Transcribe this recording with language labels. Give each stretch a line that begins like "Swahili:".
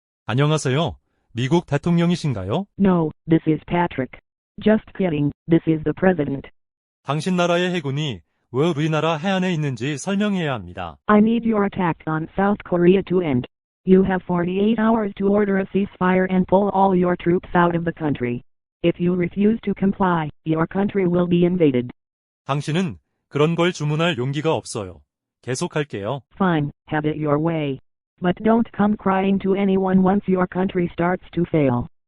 Korean: 안녕하세요. 미국 대통령이신가요?
English: No, this is Patrick. Just kidding, this is the president.
Korean: 당신 나라의 해군이 왜 우리나라 해안에 있는지 설명해야 합니다.
English: I need your attack on South Korea to end. You have 48 hours to order a ceasefire and pull all your troops out of the country. If you refuse to comply, your country will be invaded.
Korean: 당신은 그런 걸 주문할 용기가 없어요. 계속할게요.
English: Fine, have it your way. But don't come crying to anyone once your country starts to fail.